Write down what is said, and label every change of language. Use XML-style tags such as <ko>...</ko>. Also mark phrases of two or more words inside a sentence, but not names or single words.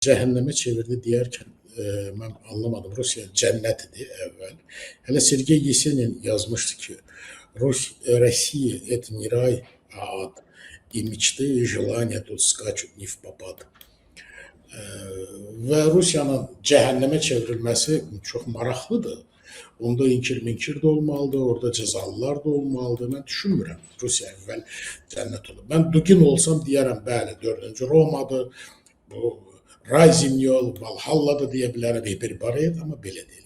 <az>Cəhənnəmə çevirdi deyərkən mən anlamadım. Rusiya cənnət idi əvvəl. Hələ Sergey Yesenin yazmışdı ki,</az> <ru>Россия – это не рай, а ад. И мечты, и желания тут скачут не в попад.</ru> <az>Və Rusiyanın cəhənnəmə çevrilməsi çox maraqlıdır. Onda inkir-minkir də olmalıdır, orada cəzalılar da olmalıdır. Mən düşünmürəm Rusiya əvvəl cənnət olur. Mən Dugin olsam deyərəm, bəli, 4-cü Romadır, bu Razimyol, Valhalladır deyə bilərəm, Hiperbaret, amma belə deyil.</az>